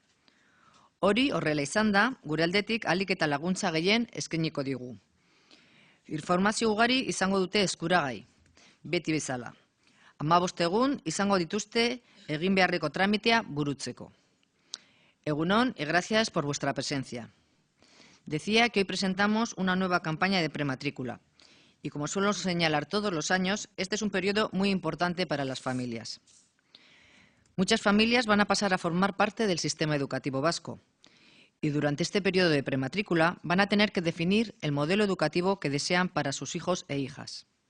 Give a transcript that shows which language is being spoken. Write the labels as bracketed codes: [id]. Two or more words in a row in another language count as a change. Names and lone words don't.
[eu] Hori horrela izan da, gure aldetik ahalik eta laguntza gehien eskainiko digu. Informazio ugari izango dute eskuragai, beti bezala. 15 egun izango dituzte egin beharreko tramitea burutzeko. [es] Egunon y gracias por vuestra presencia. Decía que hoy presentamos una nueva campaña de prematrícula y como suelo señalar todos los años, este es un periodo muy importante para las familias. Muchas familias van a pasar a formar parte del sistema educativo vasco y durante este periodo de prematrícula van a tener que definir el modelo educativo que desean para sus hijos e hijas.